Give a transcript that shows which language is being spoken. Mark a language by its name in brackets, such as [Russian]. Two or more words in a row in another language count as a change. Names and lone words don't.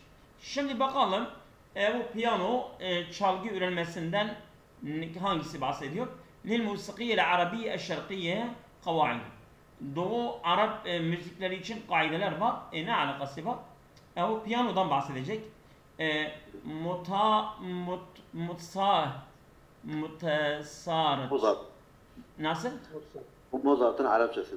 [Turkish] Şimdi bakalım bu piyano çalgı öğrenmesinden hangisi bahsediyor? [Arabic] لِلْمُوسِقِيَّ الْعَرَبِيَّ الشَّرْقِيَّ قَوَاعِدُ [Turkish] Doğu Arap müzikleri için kaideler var. Ne alakası var? Bu piyanodan bahsedecek. Mozart. Nasıl? Bu Mozart'ın Arapçasıdır.